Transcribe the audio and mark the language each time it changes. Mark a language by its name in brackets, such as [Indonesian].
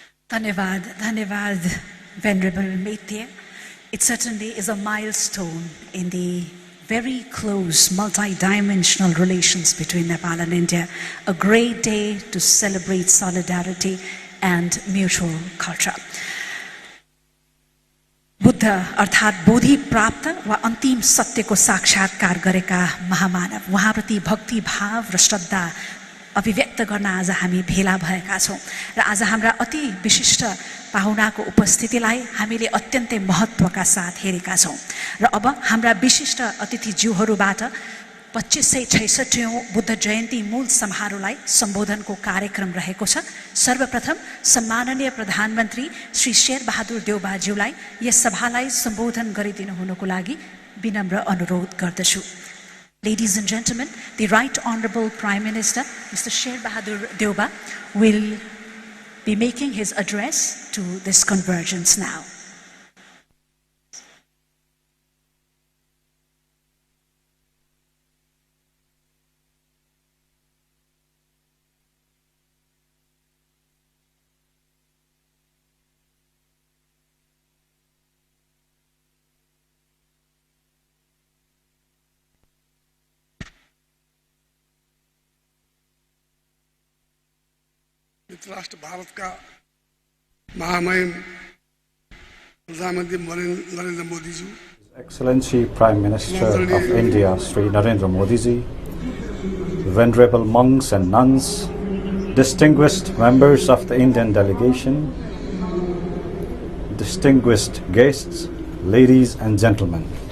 [English] Dhanyavad, Venerable Meitya. It certainly is a milestone in the very close multi-dimensional relations between Nepal and India. A great day to celebrate solidarity and mutual culture. [Nepali] Buddha अर्थात् बोधि प्राप्त वा अन्तिम सत्यको साक्षात्कार गरेका महामानव उहाँप्रति भक्ति भाव र श्रद्धा अभिव्यक्त गर्न आज हामी भेला भएका छौं र आज हाम्रा अति विशिष्ट पाहुनाको उपस्थितिलाई हामीले अत्यन्तै महत्त्वका साथ हेरेका छौं र अब हाम्रा विशिष्ट अतिथिज्यूहरूबाट 2566औं बुद्ध जयन्ती मूल समारोहलाई सम्बोधनको कार्यक्रम रहेको छ। सर्वप्रथम सम्माननीय प्रधानमन्त्री श्री शेर बहादुर देउबाज्यूलाई यस सभालाई सम्बोधन गरिदिनु हुनुको लागि विनम्र अनुरोध गर्दछु। [English] Ladies and gentlemen, the Right Honorable Prime Minister, Mr. Sher Bahadur Deuba, will be making his address to this convergence now. [Hindi] राष्ट्र भारत का महामहिम प्रधानमंत्री Narendra Modi ji, [English] Excellency Prime Minister of India Sri Narendra Modi ji, Venerable monks and nuns, distinguished members of the Indian delegation, distinguished guests, ladies and gentlemen.